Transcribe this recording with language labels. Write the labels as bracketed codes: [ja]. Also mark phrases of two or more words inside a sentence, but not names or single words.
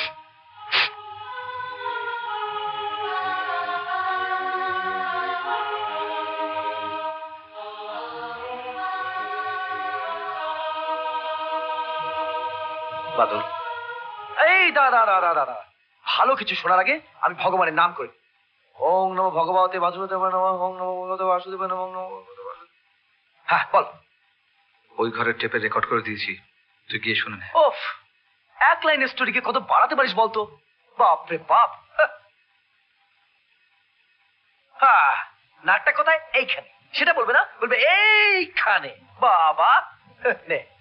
[bn] বাদল, এই দাঁড়া দাঁড়া দাঁড়া, ভালো কিছু শোনার আগে আমি ভগবানের নাম করি। [sa] ওং নমো ভগবতে বাসুদেবায় নমঃ, ওং নমো ভগবতে বাসুদেবায় নমঃ, ওং নমো ভগবতে বাসুদেবায়। [bn] হ্যাঁ বল। ওই ঘরের টেপে রেকর্ড করে দিয়েছি, তুই গিয়ে শুনে নে। ওফ, এক লাইনের স্টোরিকে কত বাড়াতে পারিস বলতো? বাপরে বাপ। হ্যাঁ, নাটটা কোথায়? এইখানে। সেটা বলবে না, বলবে এইখানে। বাবা নে।